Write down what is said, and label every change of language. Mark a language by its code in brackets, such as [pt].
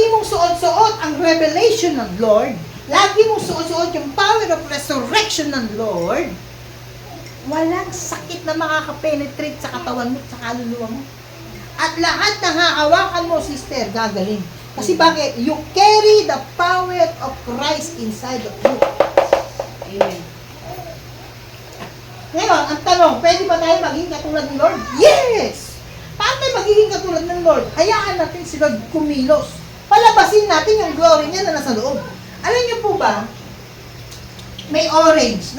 [tl] suot-suot ang revelation ng Lord, lagi mong suot-suot yung power of resurrection ng Lord, walang sakit na makaka-penetrate sa katawan mo at sa kaluluwa mo. At lahat ng hahawakan mo, sister, gagaling. Kasi bakit? [en] You carry the power of Christ inside of you. Amen. [tl] Ngayon, ang tanong, pwede ba tayo maging katulad ng Lord? Yes! Paano tayo magiging katulad ng Lord? Hayaan natin si Lord kumilos. Palabasin natin yung glory niya na nasa loob. Alam niyo po ba, may orange.